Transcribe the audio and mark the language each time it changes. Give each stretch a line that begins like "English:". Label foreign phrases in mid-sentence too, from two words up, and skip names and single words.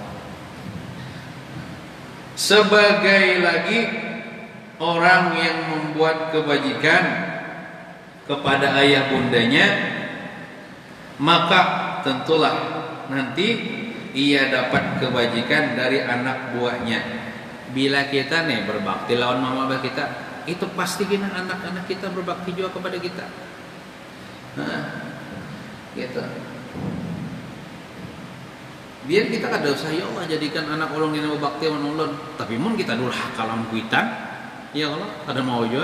Indonesian: Sebagai lagi orang yang membuat kebajikan kepada ayah bundanya, maka tentulah nanti ia dapat kebajikan dari anak buahnya.
Banjar: Bila kita nih berbakti lawan mama abah kita, itu pasti kena anak-anak kita berbakti juga kepada kita. Nah, gitu. Biar kita kada usah
Arabic: ya Allah
Banjar: jadikan anak ulun dina berbakti lawan ulun, tapi mun kita durhaka lawan kuitan,
Arabic: ya Allah
Banjar: kada mau juga.